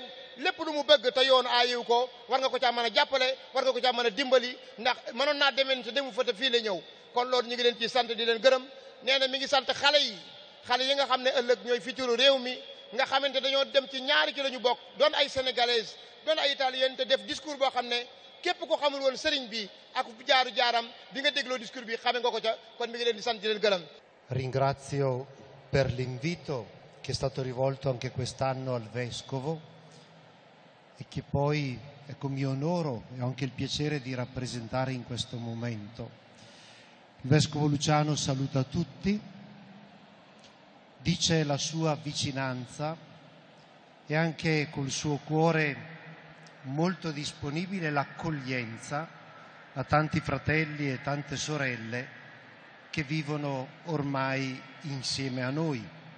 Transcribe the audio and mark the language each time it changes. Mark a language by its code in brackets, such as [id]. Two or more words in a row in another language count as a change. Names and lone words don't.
[wo] lépp lu mu bëgg te yoon aayiw ko war nga ko caa mën a jàppale war nga ko caa mën a dimbali ndax mënoon naa demeen te demu fa te fii la ñëw kon loolu ñu ngi leen ciy sant di leen gërëm nee na mi ngi sant xale yi nga xam ne ëllëg ñooy futuru réew mi nga xamante dañoo dem ci ñaari ci la ñu bokk doon ay sénégalaises doon ay italiennes te def discours boo xam ne képp ko xamul woon sëriñ bi ak jaaram bi nga dégloo discours bi xame nga ko ca kon mi ngi leen di sant di leen gërëm. [it] Ringrazio per l'invito che è stato rivolto anche quest'anno al Vescovo e che poi ecco mi onoro e ho anche il piacere di rappresentare in questo momento. Il Vescovo Luciano saluta tutti, dice la sua vicinanza e anche col suo cuore molto disponibile l'accoglienza a tanti fratelli e tante sorelle che vivono ormai insieme a noi.